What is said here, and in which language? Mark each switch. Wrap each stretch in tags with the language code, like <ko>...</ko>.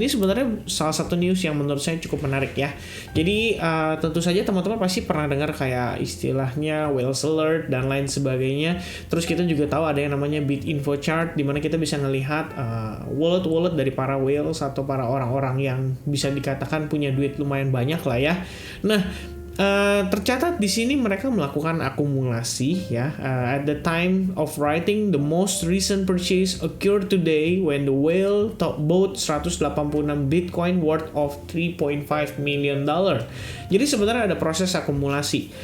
<id>Ini sebenarnya salah satu news yang menurut saya cukup menarik ya. Jadi tentu saja teman-teman pasti pernah dengar kayak istilahnya whales alert dan lain sebagainya. Terus kita juga tahu ada yang namanya Bitinfo chart di mana kita bisa melihat wallet-wallet dari para whales atau para orang-orang yang bisa dikatakan punya duit lumayan banyak lah ya. Nah, tercatat di sini mereka melakukan akumulasi ya.</id> <en>At the time of writing, the most recent purchase occurred today when the whale bought 186 Bitcoin worth of $3.5 million.</en> <id>Jadi sebenarnya ada proses akumulasi.</id>